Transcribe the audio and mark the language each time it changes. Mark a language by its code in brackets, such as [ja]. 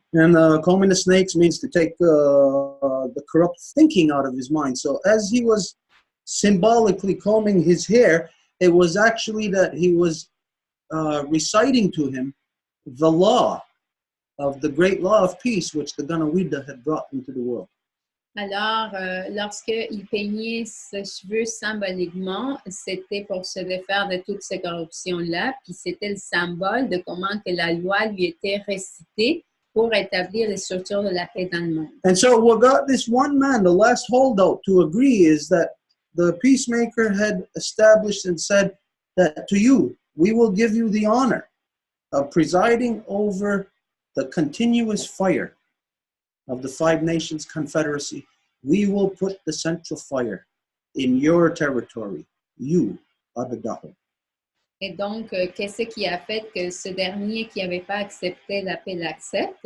[en] And combing the snakes means to take the corrupt thinking out of his mind. So as he was symbolically combing his hair, it was actually that he was reciting to him the law of the great law of peace, which the Ganawida had brought into the world. [fr] Alors, lorsqu'il peignait ses cheveux symboliquement, c'était pour se défaire de toutes ces corruptions-là, puis c'était le symbole de comment que la loi lui était récitée pour établir les structures de la paix dans le monde. [en] And so what got this one man, the last holdout, to agree is that the peacemaker had established and said that to you, we will give you the honor of presiding over the continuous fire of the 5 Nations Confederacy. We will put the central fire in your territory, you, Adadaho. [fr] Et donc, qu'est-ce qui a fait que ce dernier qui n'avait pas accepté la paix l'accepte?